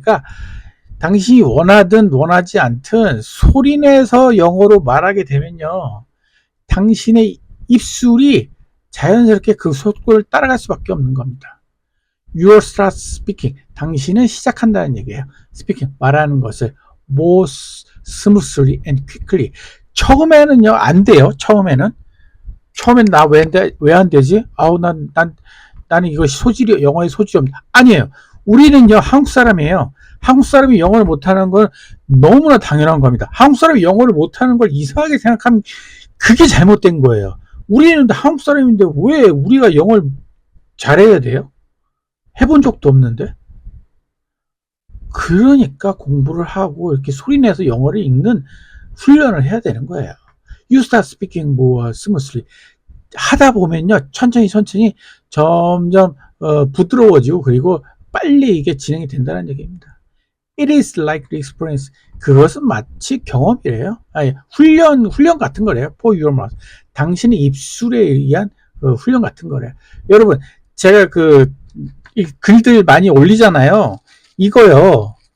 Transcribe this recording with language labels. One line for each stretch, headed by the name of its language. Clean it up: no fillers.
Korean: 그러니까 당신이 원하든 원하지 않든 소리내서 영어로 말하게 되면요. 당신의 입술이 자연스럽게 그 속도를 따라갈 수밖에 없는 겁니다.
English: You start speaking.
Korean: 당신은 시작한다는 얘기예요.
English: Speaking.
Korean: 말하는 것을
English: more smoothly and quickly.
Korean: 처음에는요, 안 돼요. 처음엔 나 왜 안 되지? 나는 이것이 소질이, 영어의 소질이 없다. 아니에요. 우리는요, 한국 사람이에요. 한국 사람이 영어를 못하는 건 너무나 당연한 겁니다. 한국 사람이 영어를 못하는 걸 이상하게 생각하면 그게 잘못된 거예요. 우리는 한국 사람인데 왜 우리가 영어를 잘해야 돼요? 해본 적도 없는데. 그러니까 공부를 하고 이렇게 소리내서 영어를 읽는 훈련을 해야 되는 거예요.
English: You start speaking more smoothly.
Korean: 하다 보면요, 천천히 점점 부드러워지고 그리고 빨리 이게 진행이 된다는 얘기입니다.
English: It is like experience.
Korean: 그것은 마치 경험이래요. 아니, 훈련 같은 거래요.
English: For your mouth.
Korean: 당신의 입술에 의한 훈련 같은 거래요. 여러분, 제가 이 글들 많이 올리잖아요. 이거요.